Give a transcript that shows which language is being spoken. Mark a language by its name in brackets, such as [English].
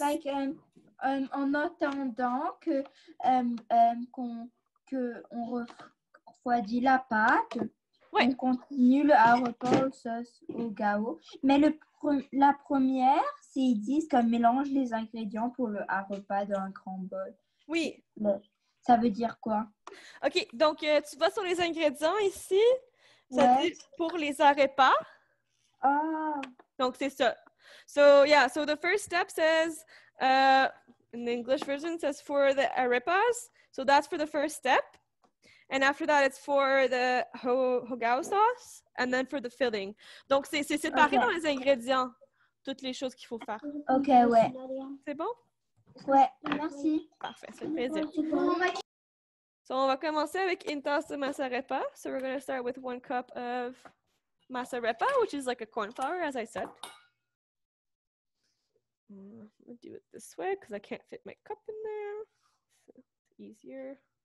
[French] Like, en attendant que qu'on refroidit la pâte, on continue le repas aux sauces au gao. Mais la première, c'est ils disent qu'on mélange les ingrédients pour le repas dans un grand bol. Oui. Ça veut dire quoi? OK, donc tu vas sur les ingrédients ici. Ça dit pour les arepas. Ah. Donc c'est ça. [English] So yeah, so the first step says, in the English version, says for the arepas. So that's for the first step. And after that, it's for the hogao sauce. And then for the filling. [French] Donc c'est séparé dans les ingrédients, toutes les choses qu'il faut faire. OK, ouais. C'est bon? Ouais, merci. Parfait, ça fait plaisir. So on va commencer avec une tasse de masa arepa. [English] So we're going to start with 1 cup of masa arepa, which is like a corn flour, as I said. I'm going to do it this way because I can't fit my cup in there. So it's easier.